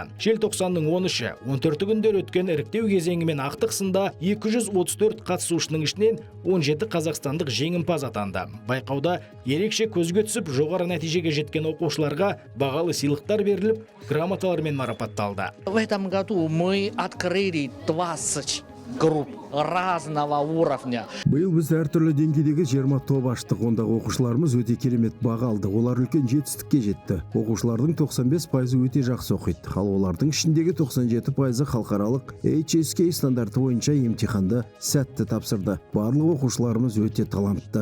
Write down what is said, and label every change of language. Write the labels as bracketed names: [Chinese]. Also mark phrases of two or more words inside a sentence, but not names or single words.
[Kazakh] Желтоқсанның 13-і, 14 күндер өткен іріктеу кезеңі мен ақтық сында 234 қатысушының ішінен 17 қазақстандық жеңімпаз атанды. Байқауда ерекше көзге түсіп, жоғары нәтижеге жеткен оқушыларға бағалы сыйлықтар беріліп, грамоталармен марапатталды. [Russian] В этом году мы открыли 20 групп разного уровня. [Kazakh] Биыл біз әртүрлі деңгейдегі 20 топ аштық. Ондағы оқушыларымыз өте керемет баға алды. Олар үлкен жетістікке жетті. Оқушылардың 95% өте жақсы оқиды. Ал олардың ішіндегі 97% халықаралық HSK стандарты бойынша емтиханды сәтті тапсырды. Барлық оқушыларымыз өте талантты.